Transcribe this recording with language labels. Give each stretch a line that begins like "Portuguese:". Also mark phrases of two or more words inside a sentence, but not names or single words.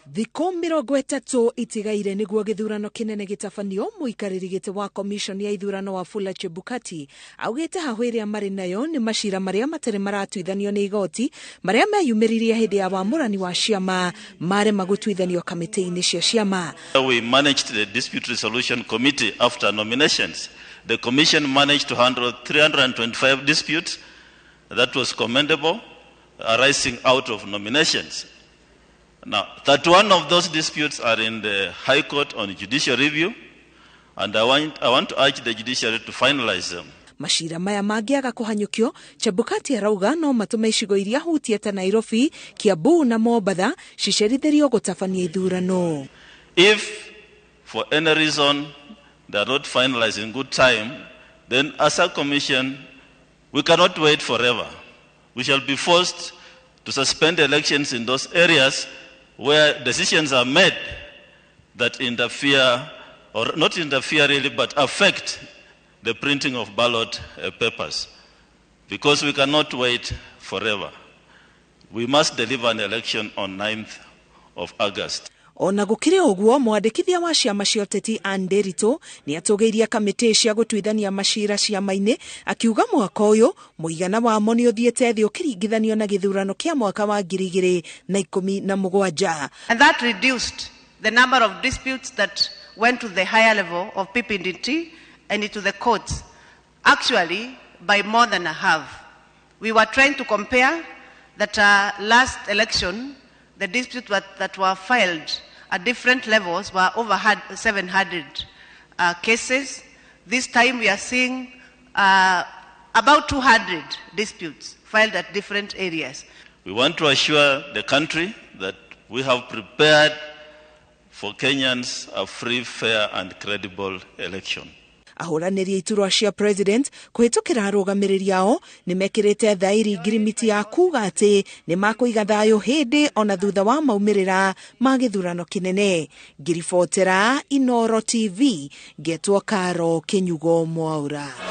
Kikuyu: Thikũ 30 itigaire nĩguo gĩthurano kĩnene gĩtabanio. Mũikarĩri gĩtĩ wa komishoni ya ithurano wa Wafula Chebukati augĩte hahũ ĩrĩa marĩ nayo nĩ macira marĩa matarĩ maratuithanio nĩ igoti marĩa meyumĩririe hĩndĩ ya wamũrani wa ciama marema gũtuithanio kamĩtĩ-inĩ cia ciama.
English: We managed the dispute resolution committee after nominations. The commission managed to handle 325 disputes. That was commendable, arising out of nominations. Now, 31 of those disputes are in the High Court on judicial review, and I want to urge the judiciary to finalize them.
Kikuyu: Macira maya mangĩaga kũhanyũkio, Chebukati arauga no matũme icigo iria hutie ta Nairobi, Kiambu na Mombatha cicerithĩrio gũtabania ithurano.
English: If for any reason they are not finalized in good time, then as a commission, we cannot wait forever. We shall be forced to suspend elections in those areas where decisions are made that interfere, or not interfere really, but affect the printing of ballot papers. Because we cannot wait forever. We must deliver an election on 9th of August.
Kikuyu: Ona gũkĩrĩ ũguo, mwandĩkithia wa ciama cia ũteti Anderito nĩ atũgĩirie kamĩtĩ cia gũtuithania macira ciama-inĩ, akiuga mwaka ũyũ mũigana wamo nĩ ũthiĩte thĩ ũkĩringithanio na gĩthurano kĩa mwaka wa 2017.
English: And that reduced the number of disputes that went to the higher level of PPDT and into the courts, actually by more than a half. We were trying to compare that last election, the disputes that were filed at different levels were over 700 cases. This time we are seeing about 200 disputes filed at different areas. We want to assure the country that we have prepared for Kenyans a free, fair and credible election.
Kikuyu: Ahũranĩri iturwa cia president kũhĩtũkĩra arũgamĩrĩri ao nĩ mekĩrĩte thaĩri ngirimiti ya kuga atĩ nĩ makũiga thayũ hĩndĩ ona thutha wa maumĩrĩra ma gĩthurano kĩnene. Ngiribotera Inooro TV, ngetwo Karo Kĩnyugo Mwaura.